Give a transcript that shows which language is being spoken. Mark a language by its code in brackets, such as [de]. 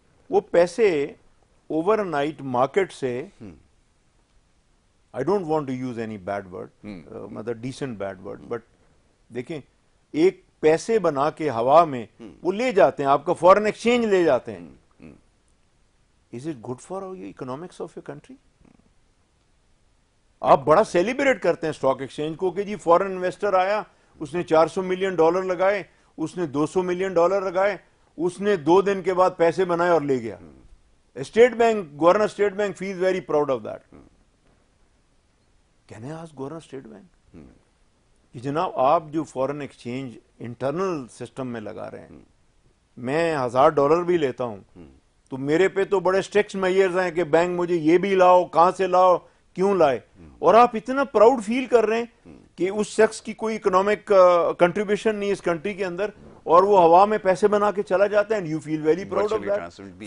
[ur] وہ پیسے over night market سے، [en] I don't want to use any bad word, [ur] مطلب ڈیسنٹ بیڈ ورڈ، بٹ دیکھیں ایک پیسے بنا کے ہوا میں وہ لے جاتے ہیں، آپ کا فورن ایکسچینج لے جاتے ہیں. [en] Is it good for your economics of your country? [ur] آپ بڑا سیلیبریٹ کرتے ہیں اسٹاک ایکسچینج کو کہ جی فورن انویسٹر آیا, اس نے $400 ملین لگائے, اس نے $200 ملین لگائے, اس نے 2 دن کے بعد پیسے بنائے اور لے گیا. State bank, governor state bank [en] Feels very proud of that. Can I ask [ur] governor state bank کہ جناب آپ جو فورن ایکسچینج انٹرنل سسٹم میں لگا رہے ہیں, میں $1000 بھی لیتا ہوں تو میرے پہ تو بڑے اسٹرکٹ میئرز ہیں کہ بینک مجھے یہ بھی لاؤ, کہاں سے لاؤ, کیوں لائے, اور آپ اتنا پراؤڈ فیل کر رہے ہیں کہ اس شخص کی کوئی اکنامک کنٹریبیوشن نہیں اس کنٹری کے اندر, اور وہ ہوا میں پیسے بنا کے چلا جاتا ہے, [en] And you feel very proud of that.